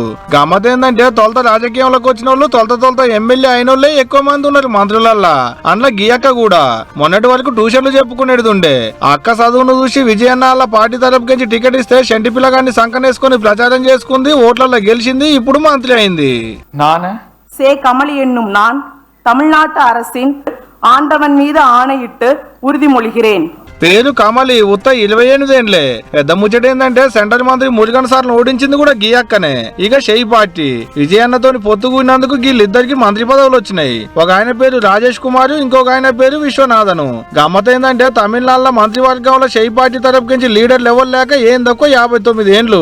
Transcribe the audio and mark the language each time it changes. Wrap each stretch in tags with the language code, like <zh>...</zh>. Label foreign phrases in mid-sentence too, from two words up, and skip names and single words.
<te>గమ్మత్ ఏంటంటే తొలత రాజకీయంలోకి వచ్చిన వాళ్ళు తొలత ఎమ్మెల్యే అయిన వాళ్ళే ఎక్కువ మంది ఉన్నారు మంత్రులల్లా. అందులో గీయక్క కూడా మొన్నటి వరకు ట్యూషన్లు చెప్పుకునేది ఉండే. అక్క చదువును చూసి విజయన్న వాళ్ళ పార్టీ తరపుకి టికెట్ ఇస్తే షంటి పిల్లగాన్ని సంకనేసుకుని ప్రచారం చేసుకుంది, ఓట్లలో గెలిచింది, ఇప్పుడు మంత్రి అయింది.</te> <ta>சே கமலி என்னும் நான் தமிழ்நாட்டு அரசின் ஆண்டவன் மீது ஆணையிட்டு உறுதிமொழிகிறேன்.</ta> <te>పేరు కమలి, ఉత్త 28 ఏండ్లే. పెద్ద ముచ్చట ఏంటంటే సెంట్రల్ మంత్రి మురుగన్ సార్ను ఓడించింది కూడా గీయక్కనే. ఇక షెయి పార్టీ విజయన్నతోని పొత్తుకున్నందుకు వీళ్ళిద్దరికి మంత్రి పదవులు వచ్చినాయి. ఒక ఆయన పేరు రాజేష్ కుమార్, ఇంకొక ఆయన పేరు విశ్వనాథను. గమ్మత్ ఏంటంటే తమిళనాడులో మంత్రివర్గంలో షెయి పార్టీ తరపుకి లీడర్లు ఎవరు లేక ఏం తక్కువ 59 ఏండ్లు.</te>